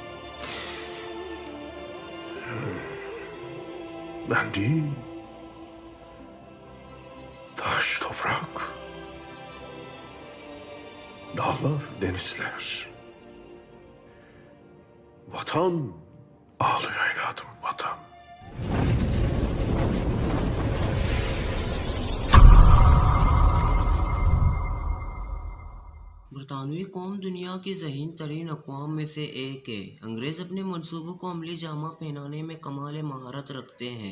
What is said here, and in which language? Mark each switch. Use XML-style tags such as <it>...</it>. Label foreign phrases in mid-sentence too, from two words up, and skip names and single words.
<tr>Ben değil. Taş, toprak. Dağlar, denizler. Vatan ağlıyor evladım, vatan.</tr> <ur>برطانوی قوم دنیا کی ذہین ترین اقوام میں سے ایک ہے۔ انگریز اپنے منصوبوں کو عملی جامہ پہنانے میں کمال مہارت رکھتے ہیں۔</ur>